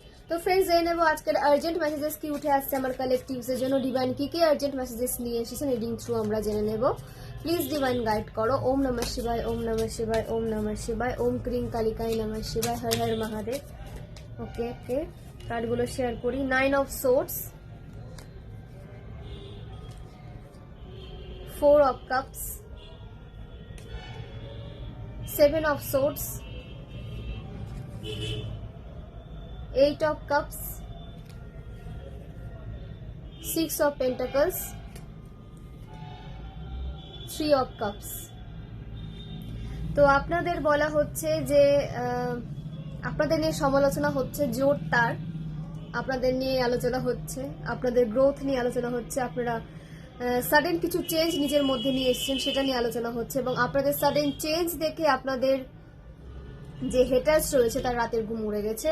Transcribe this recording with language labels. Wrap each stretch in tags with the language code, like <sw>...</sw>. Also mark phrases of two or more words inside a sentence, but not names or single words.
<bn>তো ফ্রেন্ডস জেনে নেবো আজকের</bn> <en>urgent messages</en> <bn>কি উঠে আসছে আমার কালেকটিভস এর জন্য। ডিভাইন কি কি</bn> <en>urgent messages</en> <bn>নিয়ে এসেছেন</bn> <en>reading through</en> <bn>আমরা জেনে নেব।</bn> <en>please divine guide</en> <bn>করো।</bn> <sa>ওম নমঃ শিবায়, ওম নমঃ শিবায়, ওম নমঃ শিবায়, ওম ক্রিং কালিকাই নমঃ শিবায়, হর হর মহাদেব।</sa> <en>okay okay,</en> <bn>কার্ডগুলো শেয়ার করি।</bn> <en>9 of swords, 4 of cups, 7 of swords, 8 of cups, 6 of pentacles, 3 of cups।</en> <bn>তো আপনাদের বলা হচ্ছে যে আপনাদের নিয়ে সমালোচনা হচ্ছে, জোর তার আপনাদের নিয়ে আলোচনা হচ্ছে, আপনাদের গ্রোথ নিয়ে আলোচনা হচ্ছে, আপনারা সাডেন কিছু চেঞ্জ নিজের মধ্যে নিয়ে এসেছেন সেটা নিয়ে আলোচনা হচ্ছে, এবং আপনাদের</bn> <en>sudden change</en> <bn>দেখে আপনাদের যে হেটার্স রয়েছে তার রাতের ঘুম উড়ে গেছে।</bn>